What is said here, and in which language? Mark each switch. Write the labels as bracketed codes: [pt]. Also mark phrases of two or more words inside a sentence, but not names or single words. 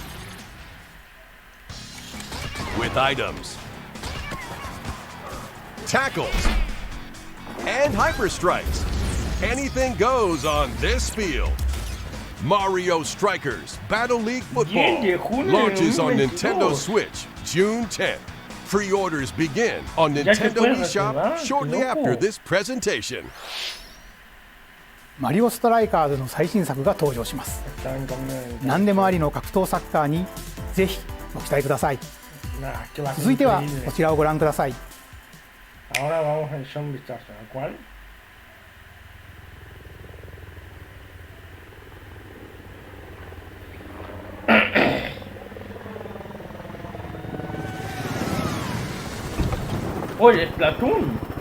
[en] With items, tackles, and hyper strikes. Anything goes on this field. Mario Strikers Battle League Football launches on Nintendo Switch June 10th. Pre-orders begin on Nintendo eShop shortly after this presentation. [ja] マリオストライカーズの最新作が登場します。何でもありの格闘サッカーにぜひご期待ください。続いてはこちらをご覧ください。 [es] Ahora vamos a echar un vistazo, ¿a cuál? Oye, Splatoon.